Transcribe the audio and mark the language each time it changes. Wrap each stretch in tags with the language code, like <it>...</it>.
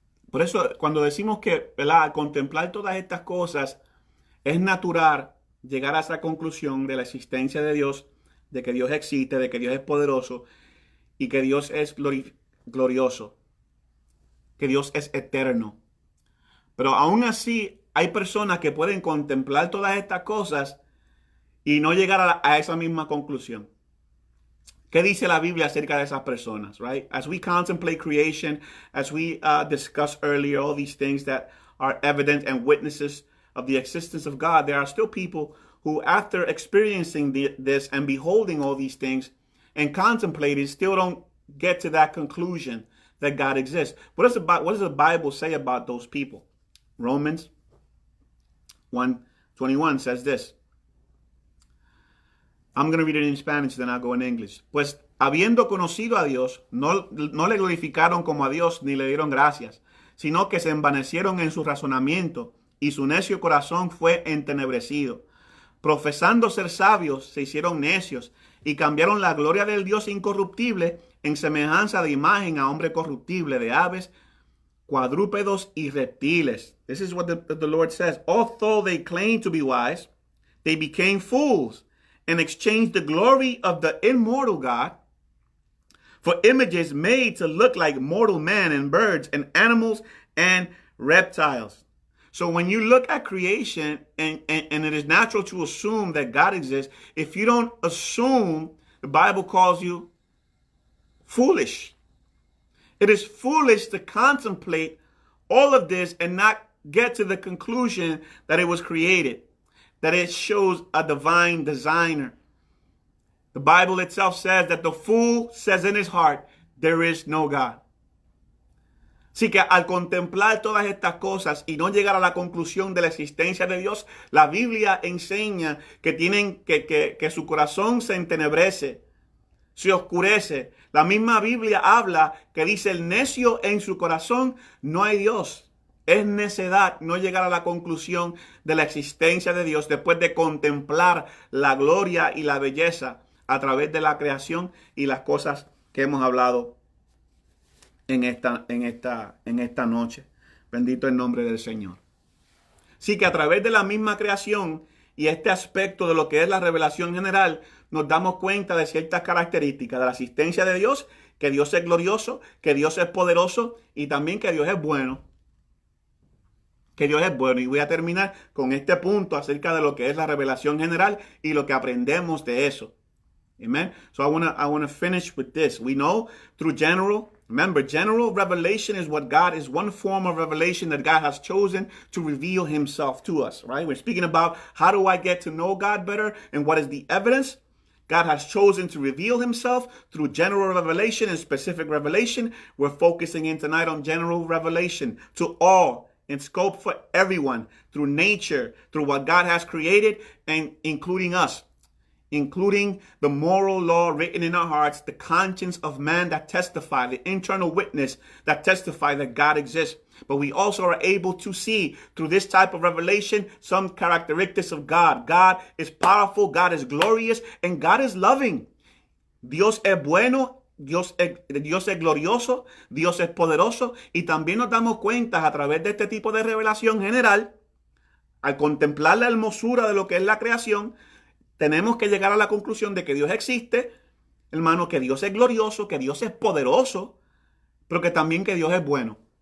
<es>Por eso, cuando decimos que, ¿verdad?, al contemplar todas estas cosas, es natural llegar a esa conclusión de la existencia de Dios, de que Dios existe, de que Dios es poderoso y que Dios es glorioso, que Dios es eterno. Pero aún así, hay personas que pueden contemplar todas estas cosas y no llegar a esa misma conclusión. ¿Qué dice la Biblia acerca de esas personas,</es> <en>right? As we contemplate creation, as we discussed earlier, all these things that are evident and witnesses of the existence of God, there are still people who, after experiencing this and beholding all these things and contemplating, still don't get to that conclusion that God exists. What does the Bible say about those people? Romans 1:21 says this. I'm going to read it in Spanish, then I'll go in English.</en> <es>Pues, habiendo conocido a Dios, no le glorificaron como a Dios ni le dieron gracias, sino que se envanecieron en su razonamiento y su necio corazón fue entenebrecido. Profesando ser sabios, se hicieron necios y cambiaron la gloria del Dios incorruptible en semejanza de imagen a hombre corruptible, de aves, cuadrúpedos y reptiles.</es> <en>This is what the Lord says. Although they claimed to be wise, they became fools and exchanged the glory of the immortal God for images made to look like mortal man and birds and animals and reptiles. So when you look at creation, and it is natural to assume that God exists, if you don't assume, the Bible calls you foolish. It is foolish to contemplate all of this and not get to the conclusion that it was created, that it shows a divine designer. The Bible itself says that the fool says in his heart, there is no God.</en> <es>Así que al contemplar todas estas cosas y no llegar a la conclusión de la existencia de Dios, la Biblia enseña que tienen que su corazón se entenebrece, se oscurece. La misma Biblia habla que dice el necio en su corazón, no hay Dios. Es necedad no llegar a la conclusión de la existencia de Dios después de contemplar la gloria y la belleza a través de la creación y las cosas que hemos hablado en esta noche. Bendito el nombre del Señor. Así que a través de la misma creación y este aspecto de lo que es la revelación general, nos damos cuenta de ciertas características de la existencia de Dios, que Dios es glorioso, que Dios es poderoso y también que Dios es bueno. Que Dios es bueno. Y voy a terminar con este punto acerca de lo que es la revelación general y lo que aprendemos de eso.</es> <en>Amen. So I wanna finish with this. We know through remember, general revelation is one form of revelation that God has chosen to reveal himself to us, right? We're speaking about how do I get to know God better and what is the evidence? God has chosen to reveal himself through general revelation and specific revelation. We're focusing in tonight on general revelation to all, in scope for everyone, through nature, through what God has created, and including us, including the moral law written in our hearts, the conscience of man that testify, the internal witness that testify that God exists. But we also are able to see through this type of revelation some characteristics of God. God is powerful, God is glorious, and God is loving.</en> <es>Dios es bueno, Dios es glorioso, Dios es poderoso, y también nos damos cuenta a través de este tipo de revelación general, al contemplar la hermosura de lo que es la creación, tenemos que llegar a la conclusión de que Dios existe, hermano, que Dios es glorioso, que Dios es poderoso, pero que también que Dios es bueno.</es>